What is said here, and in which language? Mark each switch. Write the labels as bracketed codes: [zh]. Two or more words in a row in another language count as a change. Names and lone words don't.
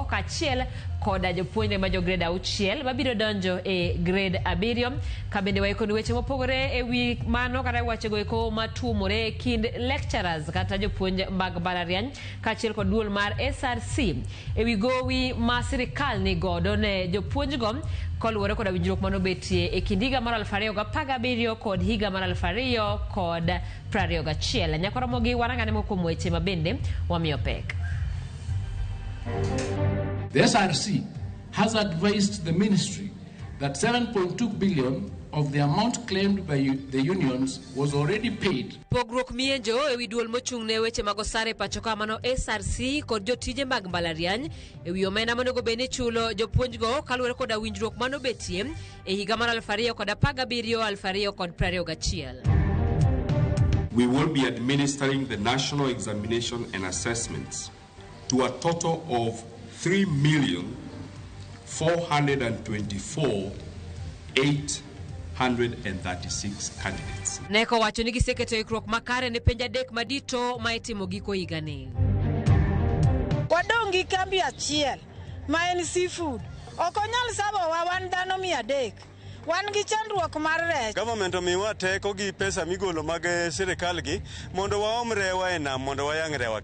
[luo] kaachiel koda jopuonjre ma jo grade 6 mabiro donjo e grade 7 kabende waikoni weche mopogore e wi mano kata wachego eko matuomore e kind lecturers kata jopuonj mag mbalariany kaachiel kod duol mar SRC e wi gowi ma sirikal ni godo ne jopuonjgo koluwore koda winjruok manobetie e kind higa mar 2017 kod higa mar 2021. Nyakaramogi warangane moko kuom weche mabende wamiyo pek. [en] The SRC has advised the ministry that 7.2 billion of the amount claimed by the unions was already paid. [luo] Pogruok mienjo ewi duol mochung'ne weche mag osara e pacho ka mano SRC kod jotije mag mbalariany ewi omenda monego bed ni chulo jopuonjgo kaluwore koda winjruok manobetie e higa mar 2017-2021. [en] We will be administering the national examination and assessments to a total of 3,424,836 candidates. [luo] Neko wacho ni giseketo ikruok makare ne penj adek madito ma itimo giko higani. Wadongi kambi achiel ma en seafood. Okonyal sabo wa wan dhano 300. Wan gi chandruok mar rech. Government omiwa teko gi pesa migolo mag sirikal gi mondo waom rewa e nam mondo wayang' rewa.